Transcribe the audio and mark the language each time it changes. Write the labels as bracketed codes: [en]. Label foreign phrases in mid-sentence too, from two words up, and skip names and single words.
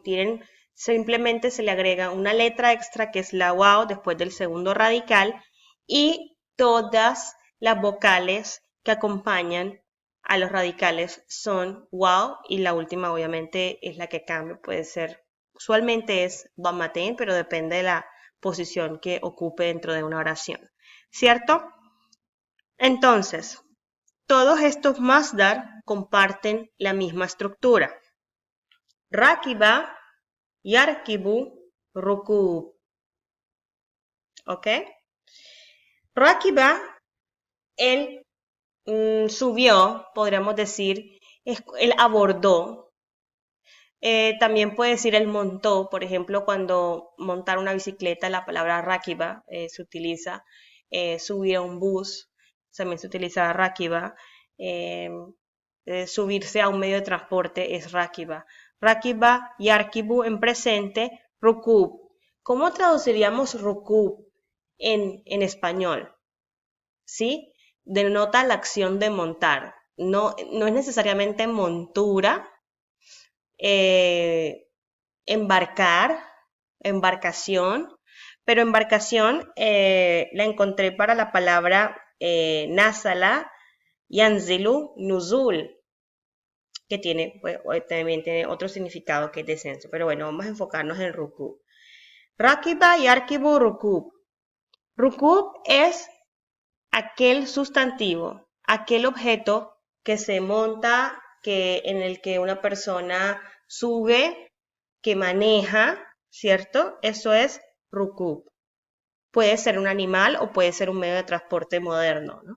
[es] Simplemente se le agrega una letra extra que es la waw después del segundo radical, y todas las vocales que acompañan a los radicales son waw, y la última obviamente es la que cambia, puede ser, usualmente es dhammatain, pero depende de la posición que ocupe dentro de una oración, ¿cierto? Entonces, todos estos masdar comparten la misma estructura. [ar] ركب، يركب، ركوب. [es] ¿Ok? Rakiba, él subió, podríamos decir, él abordó. También puede decir él montó, por ejemplo, cuando montar una bicicleta, la palabra rakiba se utiliza. Subir a un bus, también se utiliza rakiba. Subirse a un medio de transporte es rakiba. [ar] ركب، يركب [es] en presente, [ar] rukub. [es] ¿Cómo traduciríamos rukub en español? ¿Sí? Denota la acción de montar. No es necesariamente montura, embarcar, embarcación, pero embarcación la encontré para la palabra [ar] نزل، ينزل، نزول, [es] que también tiene otro significado que es descenso. Pero bueno, vamos a enfocarnos en rukub. [ar] ركب يركب ركوب. [es] Rukub es aquel sustantivo, aquel objeto que se monta, en el que una persona sube, que maneja, ¿cierto? Eso es rukub. Puede ser un animal o puede ser un medio de transporte moderno, ¿no?